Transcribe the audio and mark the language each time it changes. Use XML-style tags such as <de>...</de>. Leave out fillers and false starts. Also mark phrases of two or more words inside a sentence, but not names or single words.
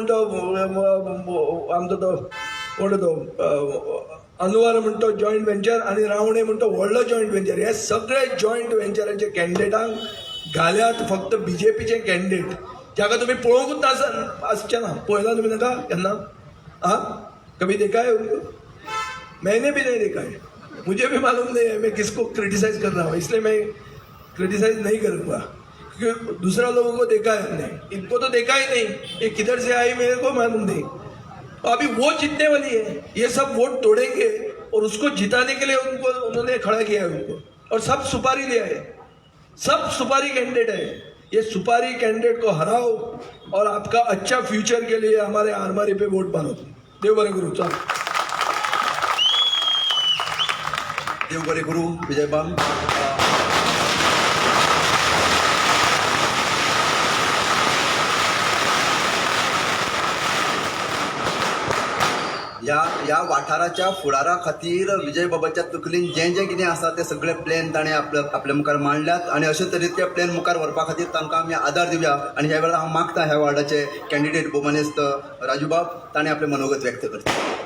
<kok>तो आमचो तो कोण तो अनवर म्हणतो</kok> <en>joint venture</en> <kok>आनी रावणे म्हणतो व्हडलो</kok> <en>joint venture</en> <kok>हे सगळे जॉयंट वेंचराचे कॅन्डिडेटांक घाल्यात फक्त बीजेपीचे कॅन्डिडेट जाका तुम्ही पळोवंकूच आसचे ना पळयला तुमी ताका केन्ना हा</kok> <hi>कभी देखा है उनको मैंने भी नहीं देखा है मुझे भी मालूम नहीं है मैं किसको क्रिटिसाइज कर रहा हूँ इसलिए मैं क्रिटिसाइज नहीं करूँगा क्योंकि दूसरा लोगों को देखा है हमने इनको तो देखा ही नहीं ये किधर से आई मेरे को मालूम नहीं तो अभी वो जीतने वाली है ये सब वोट तोड़ेंगे और उसको जिताने के लिए उनको उन्होंने खड़ा किया है उनको और सब सुपारी लिया है सब सुपारी कैंडिडेट है ये सुपारी कैंडिडेट को हराओ और आपका अच्छा फ्यूचर के लिए हमारे आरमारी पे वोट मारो</hi> <kok>देव बरे गुरु</kok> <hi>चल</hi> <kok>देव बरे गुरु विजयबाम ह्या वाठाराच्या फुडारा खातीर विजय बाबाच्या तकलेन जें जें कितें आसा तें सगळे प्लॅन ताणें आपल्या मुखार मांडल्यात आनी अशे तरेन ते प्लॅन मुखार व्हरपा खातीर तांकां आमी आदार दिवया आनी ह्या वेळार हांव मागता ह्या वार्डाचे कॅन्डिडेट भोमनेस्त राजूबाब ताणें आपलें मनोगत व्यक्त करचें.</kok>